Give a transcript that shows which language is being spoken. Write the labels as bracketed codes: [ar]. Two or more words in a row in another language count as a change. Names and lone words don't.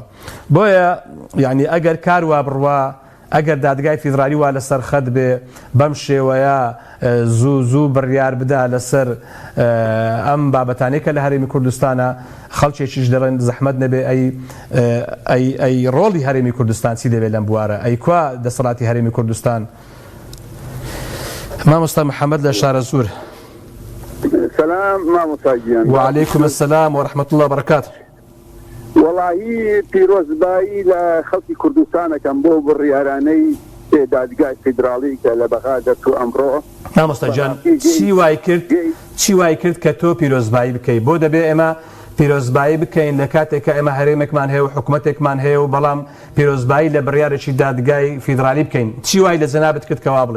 [ckb] بۆیە یعنی ئەگەر کار وا بڕوا ئەگەر دادگای فیدرالی وا لەسەر خەت بێ بەم شێوەیە زوو بڕیار بدا لەسەر ئەم بابەتانەی کە لە هەرێمی کوردستانە خەڵکێکیش دەڵێن زەحمەت نەبێ ئەی ڕۆڵی هەرێمی کوردستان چی دەبێت لەم بوارە ئەی کوا دەسەڵاتی هەرێمی کوردستان. مامۆستا محەممەد لە شارە زور. سلام مامۆستاگیان. [ar] وعليكم السلام ورحمة الله وبركاته. [ckb] وڵاهی پیرۆزبایی لە خەڵکی کوردستانەکەم بۆ بڕیارانەی دادگای فیدراڵی کە لە بەغا دەچوو ئەمڕۆ. مامۆستا گیان چی وای کرد کە تۆ پیرۆزبایی بکەیت بۆ دەبێ ئێمە پیرۆزبایی بکەین لە کاتێککە ئێمە هەرێمێکمان هەیە و حکوومەتێکمان هەیە و بەڵام پیرۆزبایی لە بڕیارێکی دادگای فیدرالی بکەین چی وای لە جەنابەت کرد کەوا بڵێ؟